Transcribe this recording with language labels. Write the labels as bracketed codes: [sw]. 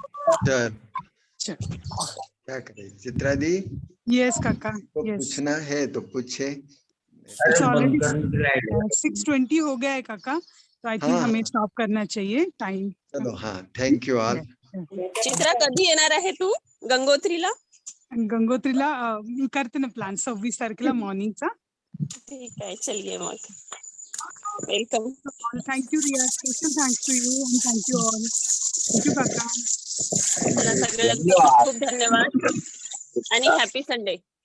[hi] Sir क्या करें चित्रा दी, [en] yes काका, [hi] तो [en] Yes. [hi] पूछना है तो पूछे। [en] it's [hi] अरे [en] already [hi] बंद करने के लिए आइडिया 6:20 हो गया है काका, तो [en] I think [hi] हाँ हमें स्टॉप करना चाहिए टाइम। चलो, हाँ [en] Thank you all. [mr] चित्रा कधी येणार आहे तू गंगोत्रीला? गंगोत्रीला करते ना प्लॅन 26 तारखेला मॉर्निंगचा। ठीक आहे, चलिए मग welcome. [en] Thank you Riya, special thanks to you and thank you all. Thank you काका, [mr] तुम्हाला सगळ्यांना खूप खूप धन्यवाद आणि हॅपी संडे.